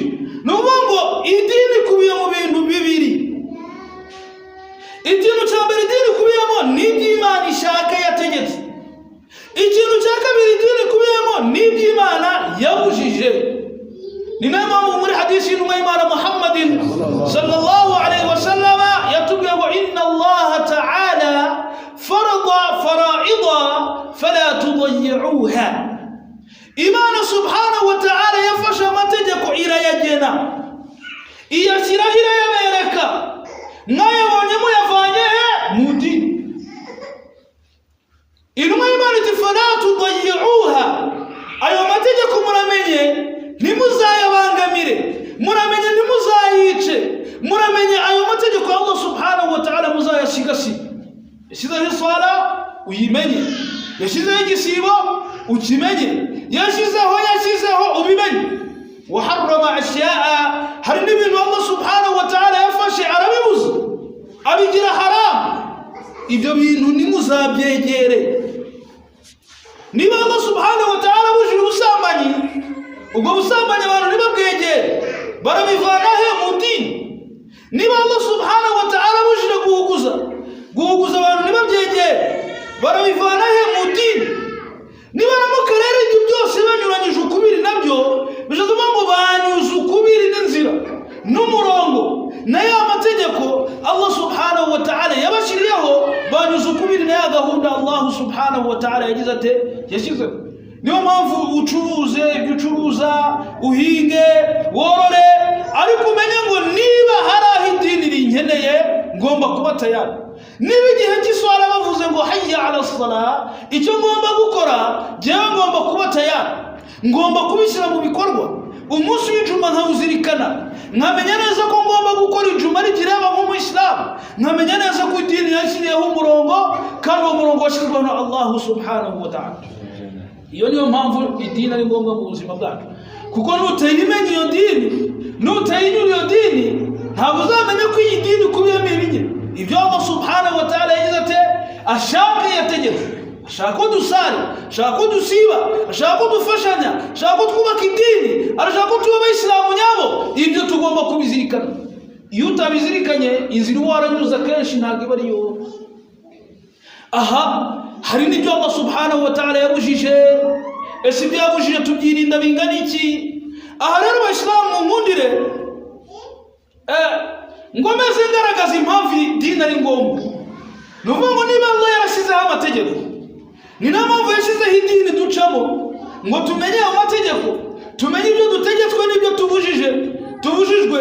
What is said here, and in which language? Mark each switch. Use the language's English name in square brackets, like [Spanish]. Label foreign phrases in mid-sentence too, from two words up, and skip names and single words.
[Kinyarwanda] Ni ukuvuga ngo idini ikubiye mu bintu bibiri. Ikintu cya mbere idini ikubiyemo n'ibyo Imana ishaka yategetse. Ikintu cya kabiri idini ikubiyemo n'ibyo Imana yabujije. Ni nayo mpamvu muri hadisi y'intumwa y'Imana Muhammadin [Arabic] صلى الله عليه وسلم [Kinyarwanda] yatubwiye ngo [Arabic] إن الله تعالى فرض فرائض فلا تضيعوها. [Kinyarwanda] Imana [Arabic] سبحانه وتعالى [Kinyarwanda] yafashe amategeko irayagena, iyashyiraho irayabereka, mwayabonye muyavanye mu dini. Intumwa y'Imana iti [Arabic] فلا تضيعوها, [Kinyarwanda] ayo mategeko muramenye ntimuzayabangamire, muramenye ntimuzayice, muramenye ayo mategeko Allah [Arabic] سبحانه وتعالى [Kinyarwanda] muzayasigasire. Yashyizeho iswala uyimenye, yashyizeho igisibo ukimenye, yashyizeho ubimenye. [Arabic] وحرم أشياء, [Kinyarwanda] hari n'ibintu Allah [Arabic] سبحانه وتعالى [Kinyarwanda] yafashe arabibuza, abigira haramu. Ibyo bintu ntimuzabyegere. Niba Allah [Arabic] سبحانه وتعالى [Kinyarwanda] abujije ubusambanyi, ubwo busambanyi abantu ntibabwegere, barabivana he mu dini. Niba Allah [Arabic] سبحانه وتعالى [Kinyarwanda] abujije guhuguza abantu ntibabyegere, barabivana he mu dini. Niba namuka rero ibyo byose banyuranyije ukubiri nabyo, bishatuma ngo banyuze ukubiri n'inzira n'umurongo na ya mategeko Allah [Arabic] سبحانه وتعالى [Kinyarwanda] yabashiriyeho, banyuze ukubiri na ya gahunda Allah [Arabic] سبحانه وتعالى [Kinyarwanda] yagize ate yashyizeho. Niyo mpamvu ucuruze ibyo ucuruza, uhinge, worore, ariko umenye ngo niba hari aho idini rinkeneye ngomba kuba tayari. Niba igihe cy'iswala bavuze ngo [Arabic] حي على الصلاة, [Kinyarwanda] icyo ngomba gukora jewe ngomba kuba tayari, ngomba kubishyira mu bikorwa. Umunsi w'ijuma nkawuzirikana, nkamenya neza ko ngomba gukora ijuma rigireba nk'umuyisilamu, nkamenya neza ko idini yashyiriyeho umurongo, kandi uwo murongo washyizweho na Allah [Arabic] سبحانه وتعالى. [Kinyarwanda] Iyo niyo mpamvu idini ari ngombwa mu buzima bwacu, kuko nutayimenya iyo dini, nutayinyura iyo dini, ntabwo uzamenya ko iyi dini ikubiyemo ibi ashaka yategeka, ashaka ko dusari, ashaka ko dusiba, ashaka ko dufashanya, ashaka ko twubaka idini, arashaka ko tuba abayisilamu nyabo. Ibyo tugomba kubizirikana. Iyo utabizirikanye inzira waranyuza kenshi ntabwo iba ariyo. Aha hari n'ibyo Allah [Arabic] سبحانه وتعالى [Kinyarwanda] yabujije. Ese ibyo yabujije tubyirinda bingana iki? Aha rero abayisilamu nkundire ngomeze ngaragaza impamvu idini ari ngombwa. Nuvuga ngo niba Allah yarashyizeho amategeko, ni na mpamvu yashyizeho idini ducamo ngo tumenye amategeko, tumenye ibyo dutegetswe n'ibyo tubujijwe.